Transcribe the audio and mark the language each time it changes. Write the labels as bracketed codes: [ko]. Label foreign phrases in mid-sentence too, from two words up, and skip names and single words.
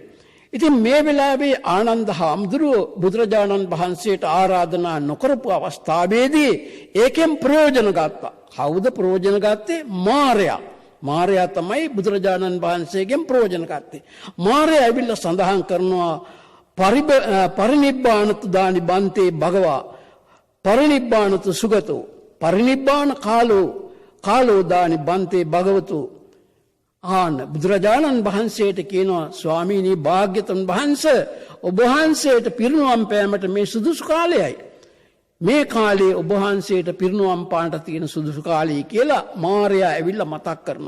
[si] ඉතින් මේ වෙලාවේ ආනන්ද හාමුදුරුවෝ බුදුරජාණන් වහන්සේට ආරාධනා නොකරපු අවස්ථාවේදී ඒකෙන් ප්‍රයෝජන ගත්තා. කවුද ප්‍රයෝජන ගත්තේ? මාරයා. මාරයා තමයි බුදුරජාණන් වහන්සේගෙන් ප්‍රයෝජන ගත්තේ. මාරයා ඇවිල්ලා සඳහන් කරනවා [pi] පරිනිබ්බානතු දානි බන්තේ භගවා පරිනිබ්බානතු සුගතෝ පරිනිබ්බාන කාලෝ දානි බන්තේ භගවතු. [si] ආන බුදුරජාණන් වහන්සේට කියනවා ස්වාමීනි භාග්‍යතුන් වහන්සේ ඔබ වහන්සේට පිරිනුවම් පෑමට මේ සුදුසු කාලයයි. මේ කාලේ ඔබ වහන්සේට පිරිනුවම් පාන්නට තියෙන සුදුසු කාලය කියලා මාරයා ඇවිල්ලා මතක් කරනවා.